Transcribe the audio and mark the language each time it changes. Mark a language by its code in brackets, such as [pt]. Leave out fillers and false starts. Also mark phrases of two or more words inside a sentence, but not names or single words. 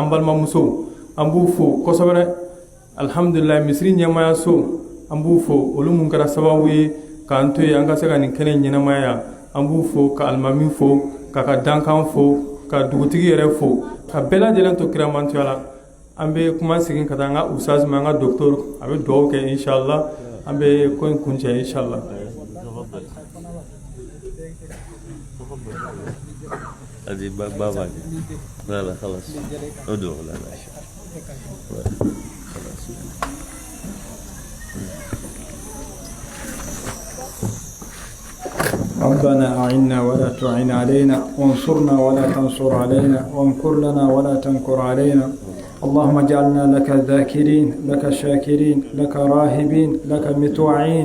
[bm] an balimamusow an b'u fo kosɛbɛ alhamdulillah misiri ɲɛmaya so an b'u fo olu mun kɛra sababu ye k'an to yen an ka se ka nin kɛnɛ ɲɛnamaya an b'u fo ka alimami fo k'a ka dankan fo ka dugutigi yɛrɛ fo ka bɛɛ lajɛlen to kiramantoya la an bɛ kuma segin ka taa an ka usaz ma an ka docteur a bɛ dugawu kɛ inshallah an bɛ ko in kuncɛ inshallah [ar] هذه بابا لا لا خلاص ادعو لا لا خلاص ربنا أعنا ولا تعن علينا وانصرنا ولا تنصر علينا وامكر لنا ولا تمكر علينا اللهم اجعلنا لك ذاكرين لك شاكرين لك راهبين لك متوعين